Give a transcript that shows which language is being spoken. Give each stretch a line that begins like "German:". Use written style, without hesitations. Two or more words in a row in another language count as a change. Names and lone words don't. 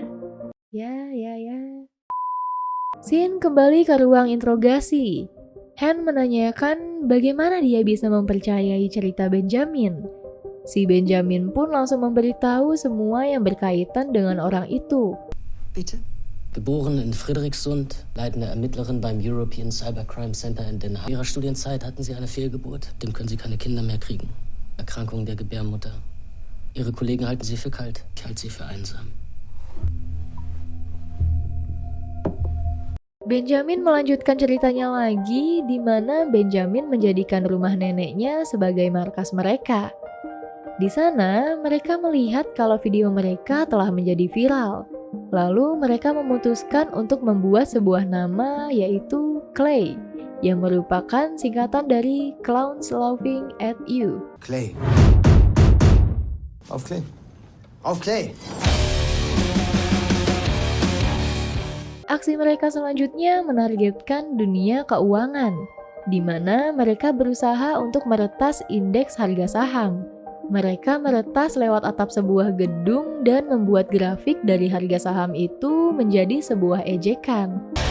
Indonesian: Ya. Scene kembali ke ruang interogasi. Han menanyakan bagaimana dia bisa mempercayai cerita Benjamin. Si Benjamin pun langsung memberitahu semua yang berkaitan dengan orang itu.
German: Bitte? Geboren in Friedrichsund, leitende Ermittlerin beim European Cybercrime Center in Den Haag. In ihrer Studienzeit hatten sie eine Fehlgeburt. Dem können sie keine Kinder mehr kriegen. Erkrankung der Gebärmutter. Ihre Kollegen halten sie für kalt. Ich halte sie für einsam.
Indonesian: Benjamin melanjutkan ceritanya lagi, di mana Benjamin menjadikan rumah neneknya sebagai markas mereka. Di sana, mereka melihat kalau video mereka telah menjadi viral. Lalu mereka memutuskan untuk membuat sebuah nama, yaitu Clay, yang merupakan singkatan dari
English: Clowns Laughing at You.
Indonesian: Clay.
German: Auf Clay. Auf Clay.
Indonesian: Aksi mereka selanjutnya menargetkan dunia keuangan, di mana mereka berusaha untuk meretas indeks harga saham. Mereka meretas lewat atap sebuah gedung dan membuat grafik dari harga saham itu menjadi sebuah ejekan.